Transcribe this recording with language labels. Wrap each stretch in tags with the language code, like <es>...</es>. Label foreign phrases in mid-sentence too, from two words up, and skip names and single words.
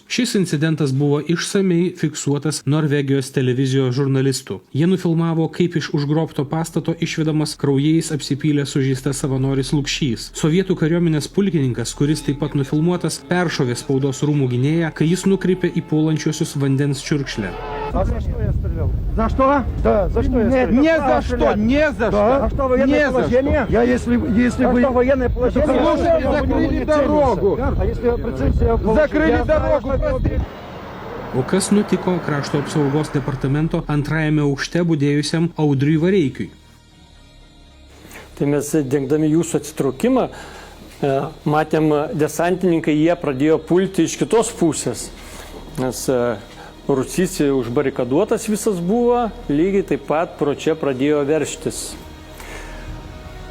<lt>Šis incidentas buvo išsamei fiksuotas Norvegijos televizijos žurnalistų. Jie nufilmavo, kaip iš užgrobto pastato išvedamas kraujais apsipylęs sužeistas savanoris Lukšys. Sovietų kariuomenės pulkininkas, kuris taip pat nufilmuotas, peršovė spaudos rūmų gynėją, kai jis nukreipė į puolančiuosius vandens čiurkšlę.</lt> <ru>А за что я стрелял? За что? Да, за что я стрелял? Не за что, не за что. А что, военное положение? Я если А бы... что, военное положение? Слушай, Закрыли дорогу. А если прицельно получил? Закрыли дорогу.</ru> <lt>O kas nutiko krašto apsaugos departamento antrajame aukšte budėjusiam Audriui Vareikiui? Tai mes, dengdami jūsų atsitraukimą, matėm, desantininkai jie pradėjo pulti iš kitos pusės, nes Rūsys užbarikaduotas visas buvo, lygiai taip pat pro čia pradėjo verštis.</lt>